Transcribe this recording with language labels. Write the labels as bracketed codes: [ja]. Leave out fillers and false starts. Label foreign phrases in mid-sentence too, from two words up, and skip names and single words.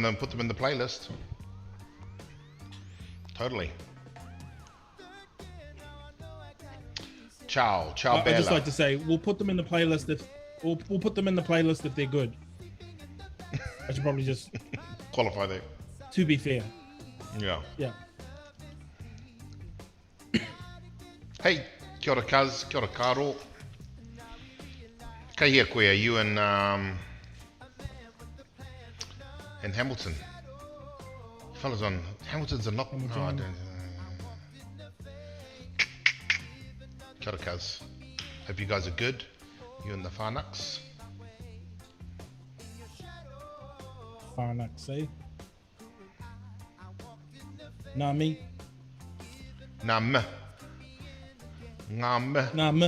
[en] them in the playlist. Totally. [it] Ciao, ciao, [en] I'd Bella. just like to say we'll put them in the playlist if we'll put them in the playlist if they're good. I should probably just, Qualify that. to be fair. Yeah. Yeah. [mi] Hey, kia ora Kaz, kia ora Karo. Kei hea koe, [en] are you in Hamilton? Fellas on Hamilton's a knock. Hamilton. Oh, I don't, [mi] kia ora Kaz. [en] Hope you guys are good. You and the Farnucks. Farnax, eh? Nami. Nam. Ngam. Nam.